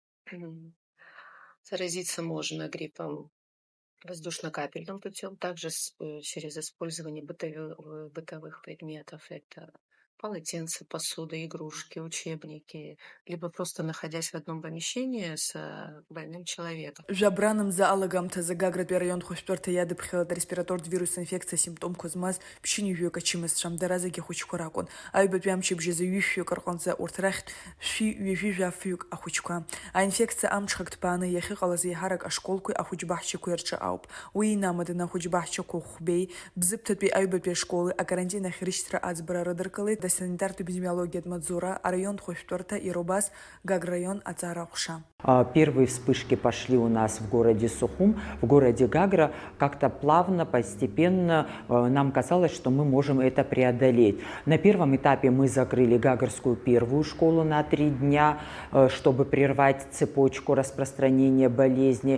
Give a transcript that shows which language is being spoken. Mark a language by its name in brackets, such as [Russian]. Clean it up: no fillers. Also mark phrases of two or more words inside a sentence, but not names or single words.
[Russian] Заразиться можно гриппом воздушно-капельным путем, также через использование бытовых предметов. Это полотенца, посуда, игрушки, учебники, либо просто находясь в одном помещении с больным человеком. [Abkhazian] Жабраным за алагамҭазы Гагратәи араион хәышәтәырҭа иадыԥхьалеит ареспиратортә вирус инфекциа симптомқәа змаз ԥшьынҩажәаҩык ачымазцәа, дара зегьы ахәыҷқәа ракәын. Аҩбатәи амчыбжьазы ҩышәҩык рҟынӡа урҭ рахьтә шәи-ҩажәижәафҩык ахәыҷқәа. Аинфекциа амҽхак ҭбааны иахьыҟалаз еиҳарак ашколқәеи ахәыҷбаҳчақәеи рҿы ауп. Уи инамаданы ахәыҷбаҳчақәа хәбеи, Бзыԥҭатәи аҩбатәи ашколы акарантин ахь рышьҭра аӡбара рыдыркылеит асанитартә эпидемиологиатә маҵзура араион хәышәтәырҭа иробас Гаграйон аҵара аҟәша. [Russian] Первые вспышки пошли у нас в городе Сухум, в городе Гагра. Как-то плавно, постепенно нам казалось, что мы можем это преодолеть. На первом этапе мы закрыли Гагарскую первую школу на 3 дня, чтобы прервать цепочку распространения болезни.